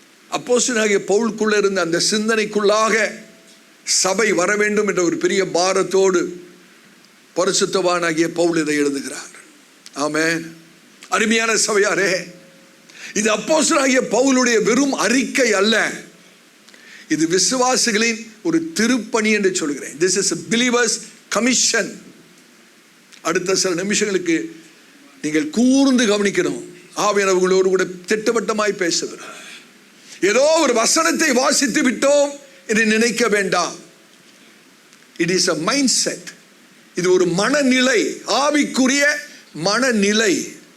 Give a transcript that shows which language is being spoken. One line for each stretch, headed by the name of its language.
Tamil: அப்போஸ்தலனாகிய பவுலுக்குள்ள இருந்த அந்த சிந்தனைக்குள்ளாக சபை வர வேண்டும் என்ற ஒரு பெரிய பாரத்தோடு பரிசுத்தவானாகிய பவுல் இதை எழுதுகிறார். ஆமென். அருமையான சபையாரே, இது அப்போஸ்தலனாகிய பவுலுடைய வெறும் அறிக்கை அல்ல, இது விசுவாசிகளின் ஒரு திருப்பணி என்று சொல்கிறேன்.
English: This is a believer's commission.
Tamil: அடுத்த சில நிமிஷங்களுக்கு நீங்கள் கூர்ந்து கவனிக்கணும். ஆவியானவர்களோடு கூட திட்டவட்டமாய் பேசுகிறார். ஏதோ ஒரு வசனத்தை வாசித்து விட்டோம் என்று நினைக்க வேண்டாம்.
English: It is a mindset.
Tamil: இது ஒரு மனநிலை, ஆவிக்குரிய மனநிலை.